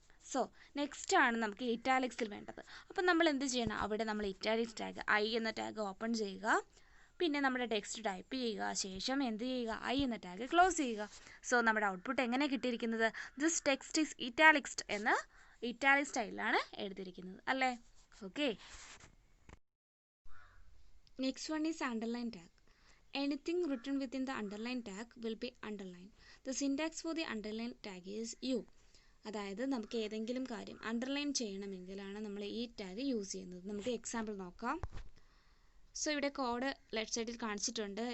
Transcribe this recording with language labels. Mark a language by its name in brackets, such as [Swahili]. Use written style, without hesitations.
[Malayalam] So next ആണ് നമുക്ക് ഇറ്റാലിക്സിൽ വേണ്ടത്. അപ്പം നമ്മൾ എന്ത് ചെയ്യണം, അവിടെ നമ്മൾ ഇറ്റാലിക്സ് ടാഗ് ഐ എന്ന ടാഗ് ഓപ്പൺ ചെയ്യുക, പിന്നെ നമ്മുടെ ടെക്സ്റ്റ് ടൈപ്പ് ചെയ്യുക, ശേഷം എന്ത് ചെയ്യുക, ഐ എന്ന ടാഗ് ക്ലോസ് ചെയ്യുക. സോ നമ്മുടെ ഔട്ട്പുട്ട് എങ്ങനെ കിട്ടിയിരിക്കുന്നത്, [English] this text is italicised [Malayalam] എന്ന ഇറ്റാലിക് സ്റ്റൈലിലാണ് എഴുതിയിരിക്കുന്നത് അല്ലേ. [English] Okay, next one is underline tag. Anything written within the underline tag will be underlined. The syntax for the underline tag is U. [Malayalam] അതായത് നമുക്ക് ഏതെങ്കിലും കാര്യം അണ്ടർലൈൻ ചെയ്യണമെങ്കിലാണ് നമ്മൾ ഈ ടാഗ് യൂസ് ചെയ്യുന്നത്. നമുക്ക് എക്സാമ്പിൾ നോക്കാം. സോ ഇവിടെ കോഡ് ലെഫ്റ്റ് സൈഡിൽ കാണിച്ചിട്ടുണ്ട്.